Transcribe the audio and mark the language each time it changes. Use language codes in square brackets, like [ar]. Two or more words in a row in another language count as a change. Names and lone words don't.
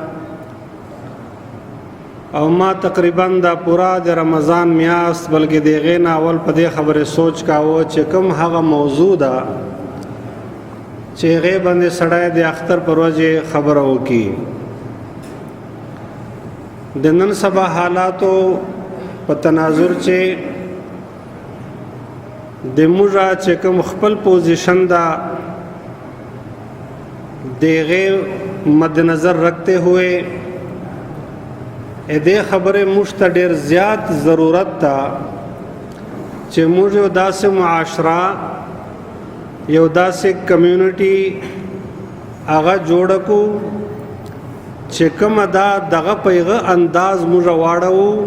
[ps] او ما تقریبا دا پورا د رمضان میاشت بلکې دغه نه اول په دې خبره سوچ کاوه چې کوم هغه موضوع ده چې هغه باندې سړی د اختر پر ورځې خبره وکي. د نن سبا حالاتو په تناظر چې د موږ چې کوم خپل پوزیشن دا دغه [ur] مد نظر رکھتے ہوئے [ps] دې خبره مشته ډیر زیات ضرورت تا چې موږ یو داسې معاشره یو داسې کمیونټي هغه جوړ کو چې کوم دا دغه پیغه انداز موږ واړو